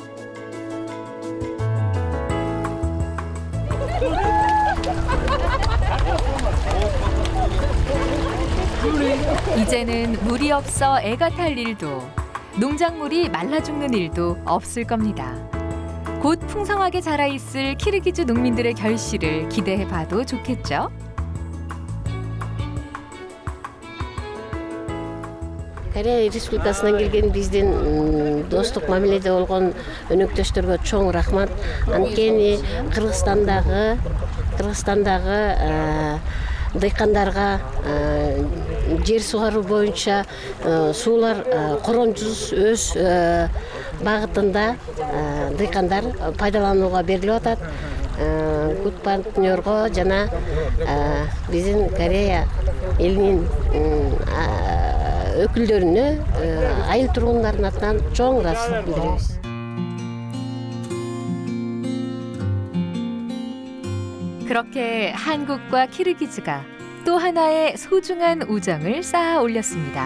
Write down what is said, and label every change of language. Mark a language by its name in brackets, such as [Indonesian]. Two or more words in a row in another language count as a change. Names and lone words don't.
[Korean] 이제는 물이 없어 애가 탈 일도 농작물이 말라 죽는 일도 없을 겁니다. 곧 풍성하게 자라있을 키르기즈 농민들의 결실을 기대해봐도 좋겠죠? [Kyrgyz] Корея Республикасынан келген биздин достук мамиледе болгон өнөктөштөргө чоң рахмат. Анткени Кыргызстандагы дыйкандарга жер сугаруу боюнча суулар корончусуз өз багытында дыйкандар пайдаланууга берилип атат. Good партнерго жана биздин Корея элинин өкүлдөрүнө айыл тургундардын атынан чоң ыраазычылык билдиребиз. [Korean] 그렇게 한국과 키르기즈가 또 하나의 소중한 우정을 쌓아 올렸습니다.